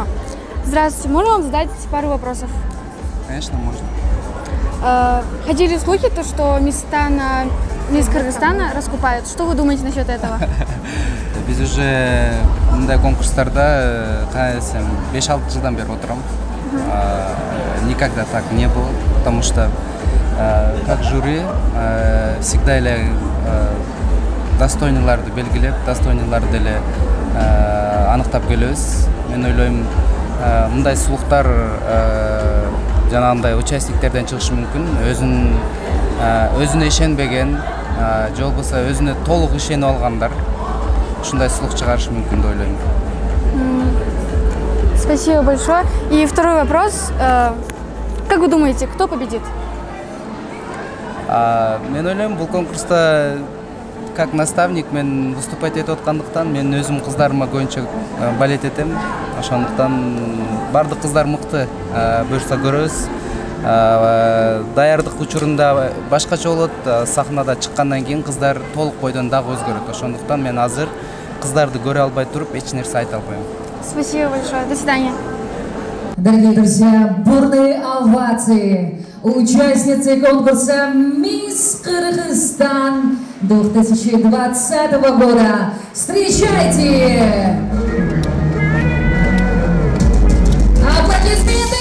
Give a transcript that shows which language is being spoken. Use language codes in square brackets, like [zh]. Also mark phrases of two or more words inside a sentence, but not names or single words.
[ru] Здравствуйте, можно вам задать пару вопросов? Конечно, можно. Ходили слухи, что места на «Мисс Кыргызстана» раскупают. Что вы думаете насчет этого? [ky] Biz уже мындай конкурстарда 5-6 жылдан бери отырам. [ru] Никогда так не было, потому что как жюри всегда [ky] достойныйларды белгилеп, достойныйларды эле аныктап келебиз. Мен ойлойм, мындай сулуктар жанагындай участниктерден чыгышы мүмкүн. Өзүнө ишенбеген, же болбосо өзүнө толук ишенип алгандар ушундай сулук чыгарышы мүмкүн деп ойлойм. [ru] Спасибо большое. И второй вопрос. Как вы думаете, кто победит? [ky] Мен ойлойм, бул конкурста [ru] как наставник [ky] мен выступать этип аткандыктан мен өзүм кыздарыма көбүнчө балет этем. Ошондуктан бардык кыздар мыкты. Буюрса көрөбүз. Даярдык учурунда башкача болот, сахнада чыккандан кийин кыздар толук бойдон дагы өзгөрөт. Ошондуктан мен азыр кыздарды көрө албай туруп эч нерсе айта албайм. [ru] Спасибо большое. До свидания. Дорогие друзья, бурные овации участницы конкурса «Мисс Кыргызстан» 2020 года. Встречайте! Аплодисменты!